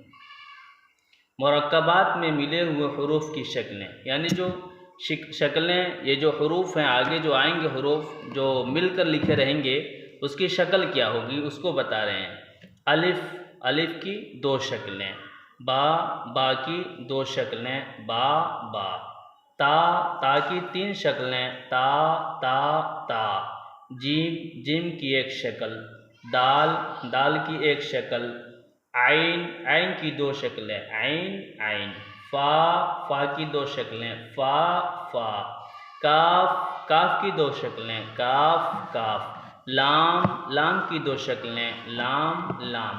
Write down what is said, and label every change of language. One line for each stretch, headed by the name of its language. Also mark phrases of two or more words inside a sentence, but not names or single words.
Urdu: مرکبات میں ملے ہوئے حروف کی شکلیں، یعنی جو شکلیں، یہ جو حروف ہیں آگے جو آئیں گے، حروف جو مل کر لکھے رہیں گے، اس کی شکل کیا ہوگی اس کو بتا رہے ہیں۔ الف، الف کی 2 شکلیں، با، با کی 2 شکلیں، با، با۔ تا، تا کی 3 شکلیں، تا، تا، تا۔ جیم، جیم کی 1 شکل، دال، دال کی 1 شکل، عین، عین کی 2 شکلیں، عین، عین۔ فا، فا کی 2 شکلیں، فا، فا۔ کاف، کاف کی دو شکلیں، کاف کاف۔ لام، لام کی دو شکلیں، لام لام۔